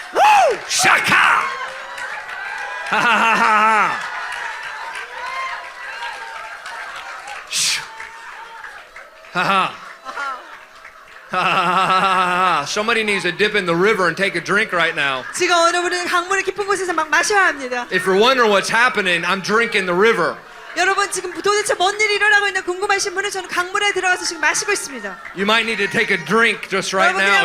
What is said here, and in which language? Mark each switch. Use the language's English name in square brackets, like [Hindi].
[English] Woo! Shaka! Ha ha ha ha ha! Ha ha! Somebody needs to dip in the river and take a drink right now. [Korean] 지금 어느 분은 강물의 깊은 곳에서 막 마셔야 합니다. [English] If you're wondering what's happening, I'm drinking the river. [Korean] 여러분 지금 도대체 뭔 일이 일어나고 있나 궁금하신 분은 저는 강물에 들어가서 지금 마시고 있습니다. [English] You might need to take a drink just right now.